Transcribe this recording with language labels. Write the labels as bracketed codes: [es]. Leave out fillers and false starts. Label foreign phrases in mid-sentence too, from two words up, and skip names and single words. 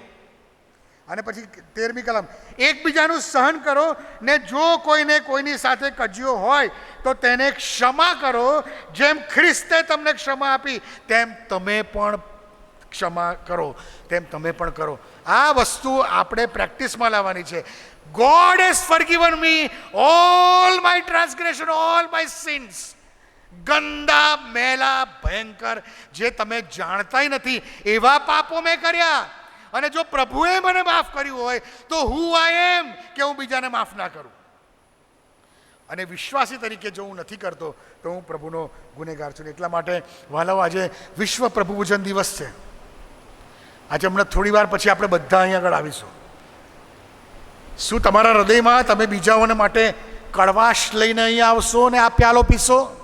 [gu] અને પછી 13મી કલમ, એકબીજાનું સહન કરો, ને જો કોઈને કોઈની સાથે કજિયો હોય તો તેને ક્ષમા કરો, જેમ ખ્રિસ્તે તમને ક્ષમા આપી તેમ તમે પણ ક્ષમા કરો, તેમ તમે પણ કરો. આ વસ્તુ આપણે પ્રેક્ટિસમાં લાવવાની છે. [en] God has forgiven me all my transgression, all my sins. [gu] ગંદા, મેલા, ભયંકર, જે તમે જાણતાય નથી એવા પાપો મેં કર્યા, અને જો પ્રભુએ મને માફ કર્યું હોય તો [en] who I am [gu] કે હું બીજાને માફ ના કરું. અને વિશ્વાસી તરીકે જો હું નથી કરતો તો હું પ્રભુનો ગુનેગાર છું. એટલા માટે વાલાઓ, આજે વિશ્વ પ્રભુ પૂજન દિવસ છે. આજે હમણાં થોડી વાર પછી આપણે બધા અહીંયા આગળ આવીશું. શું તમારા હૃદયમાં તમે બીજાઓને માટે કડવાશ લઈને અહીંયા આવશો ને આ પ્યાલો પીશો?